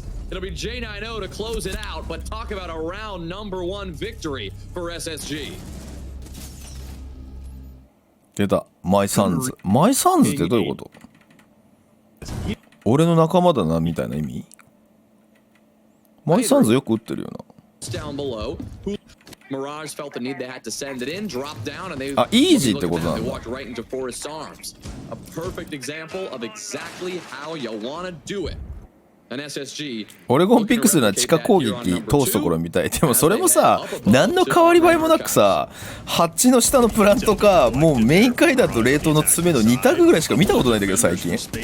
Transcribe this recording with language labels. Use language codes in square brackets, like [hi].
[en] It'll be J9O to close it out, but talk about a round number 1 victory for SSG. [ja] 出た。マイサンズ。マイサンズってどういうこと？俺の仲間だなみたいな意味？マイサンズよく打ってるよな。 [en] Down below. Mirage felt the need they had to send it in, drop down, and they [ja] easy ってことなんだ。 [en] walked right into Forrest's arms. A perfect example of exactly how you want to do it. An SSG. [ja] オレゴンピックするのは地下攻撃通すところみたい。でもそれもさ、何の変わり映えもなくさ、ハッチの下のプラントか、もうメイン階段と冷凍の爪の2択ぐらいしか見たことないんだけど最近。